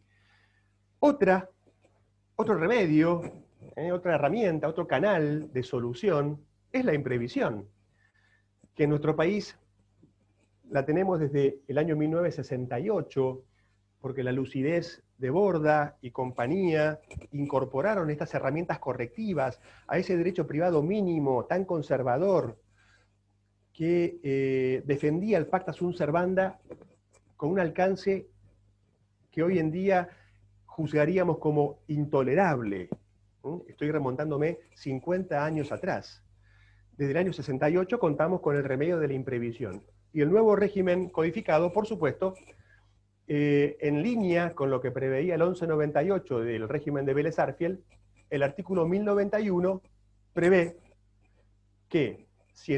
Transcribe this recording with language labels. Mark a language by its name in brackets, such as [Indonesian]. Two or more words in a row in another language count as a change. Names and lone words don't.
[Spanish] Otro remedio, otra herramienta, otro canal de solución es la imprevisión, que en nuestro país la tenemos desde el año 1968, porque la lucidez de Borda y compañía incorporaron estas herramientas correctivas a ese derecho privado mínimo tan conservador que defendía el [Latin] pacta sunt servanda [Spanish] con un alcance que hoy en día juzgaríamos como intolerable. Estoy remontándome 50 años atrás. Desde el año 68 contamos con el remedio de la imprevisión. Y el nuevo régimen codificado, por supuesto, en línea con lo que preveía el 1198 del régimen de Vélez-Sarsfield, el artículo 1091 prevé que si